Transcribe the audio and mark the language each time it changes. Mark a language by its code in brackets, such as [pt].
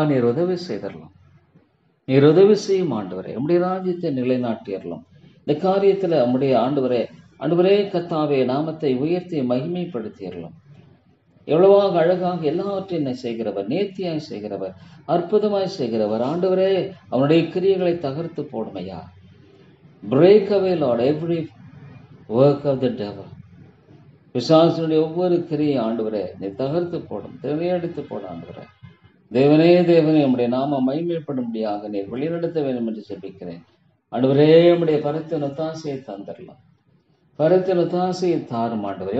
[ta] நீர் உதவி செய்தரலாம், நீர் உதவி செய்யும் ஆண்டவரே. உம்முடைய ராஜ்யத்தை நிலைநாட்டியறலாம். இந்த காரியத்துல உம்முடைய ஆண்டவரே கத்தாவே நாமத்தை உயர்த்தி மகிமைப்படுத்தியறலாம். எவ்வளவாக அழகாக எல்லாவற்றையும் செய்கிறவர், நேர்த்தியாய் செய்கிறவர், அற்புதமாய் செய்கிறவர் ஆண்டவரே. அவனுடைய கிரியைகளை தகர்த்து போடுமையா. [en] Break away, Lord, every work of the devil. [ta] பிசாசுடைய ஒவ்வொரு கிரியை ஆண்டவரே நீ தகர்த்து போடும், திரையடித்து போட ஆண்டவரே. தேவனே நம்முடைய நாம மகிமைப்படும்படியாக நீர் வழிநடத்த வேண்டும் என்று ஜெபிக்கிறேன் ஆண்டவரே. நம்முடைய பரத்தின் ஒத்தாசையை தந்துடலாம், பரத்தின் ஒத்தாசையை தாரும் ஆண்டவர்.